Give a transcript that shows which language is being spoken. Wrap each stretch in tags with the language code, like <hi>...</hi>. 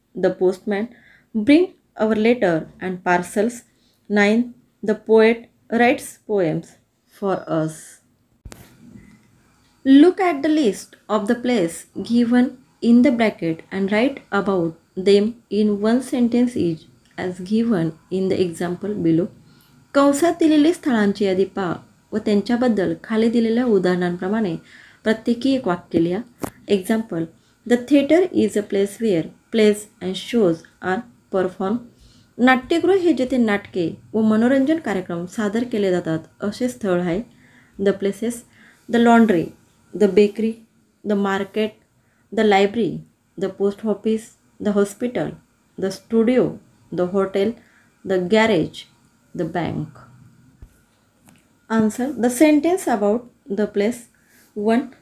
<en>The postman brings our letter and parcels. 9. The poet writes poems for us. Look at the list of the places given in the bracket and write about them in one sentence each as given in the example below.</en> <mr>कंसात दिलेली स्थळांची यादी पहा व त्यांच्याबद्दल खाली दिलेल्या उदाहरणांप्रमाणे प्रत्येकी एक वाक्य लिहा.</mr> <en>Example: the theatre is a place where plays and shows are perform.</en> <mr>नाट्यगृह हे जेथे नाटके व मनोरंजन कार्यक्रम सादर केले जातात असे स्थळ आहे.</mr> <en>The places: the laundry, the bakery, the market, the library, the post office, the hospital, the studio, the hotel, the garage, the bank. Answer: the sentence about the place. 1.</en>